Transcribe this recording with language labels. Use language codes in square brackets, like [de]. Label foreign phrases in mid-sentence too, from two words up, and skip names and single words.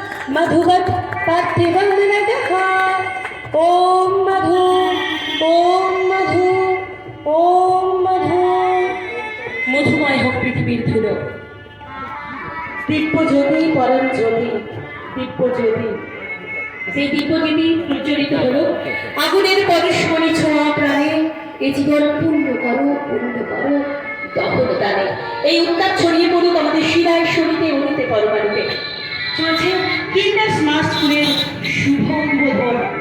[sa] मधुवत् पार्थिवं नटः ॐ मधु ॐ मधु ॐ मधु [bn] মধুময় হোক পৃথিবীর ধুলো দিব্য জ্যোতি পরম জ্যোতি দিব্য জ্যোতি সেই দিব্য জ্যোতি প্রজ্বলিত হলো আগুনের পরশমণি ছোঁয়া প্রাণে এ জীবন পূর্ণ করো দহন দানে এই উত্তাপ ছড়িয়ে পড়ুক আমাদের শিরায় শরীরে অনিতে পরমাণুতে চলছে কিন্ডার স্মার্ট স্কুলের শুভ উদ্বোধন